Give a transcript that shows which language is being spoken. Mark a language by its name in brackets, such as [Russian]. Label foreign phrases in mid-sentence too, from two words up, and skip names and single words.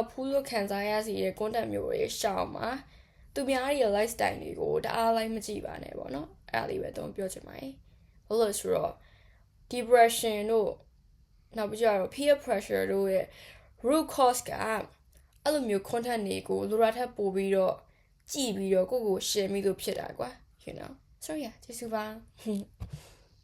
[Burmese] ဘူးလို့ခံစားရစေတဲ့ content မျိုးတွေရှောင်ပါသူများရဲ့ lifestyle တွေကိုတအားလိုက်မကြည့်ပါနဲ့ပေါ့နော်အဲ့ဒါလေးပဲတော့ပြောချင်ပါတယ်ဘာလို့လဲဆိုတော့ depression တို့နောက်ပြီးတော့ [English] peer pressure [Burmese] တို့ရဲ့ [English] root cause [Burmese] ကအဲ့လိုမျိုး content တွေကိုလိုရာထက်ပိုပြီးတော့ကြည့်ပြီးတော့ကိုယ့်ကို share မိလို့ဖြစ်တာကွာ [English] you know so yeah [Burmese] ကျေးဇူးပါ